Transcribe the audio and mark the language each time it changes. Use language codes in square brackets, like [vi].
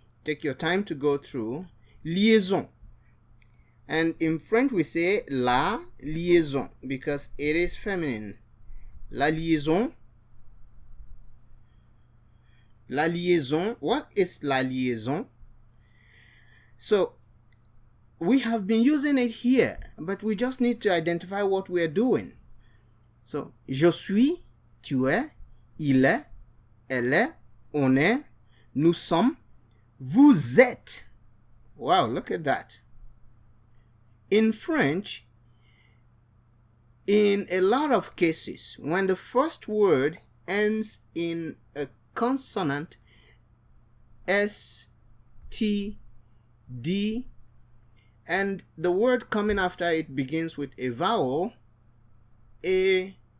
[en] Take your time to go through. Liaison. And in French, we say la liaison because it is feminine. La liaison. La liaison. What is la liaison? So, we have been using it here, but we just need to identify what we are doing. [fr] So, je suis, tu es, il est, elle est, on est, nous sommes, vous êtes. [en] Wow, look at that. In French, in a lot of cases, when the first word ends in a consonant, S, T, D, and the word coming after it begins with a vowel, A,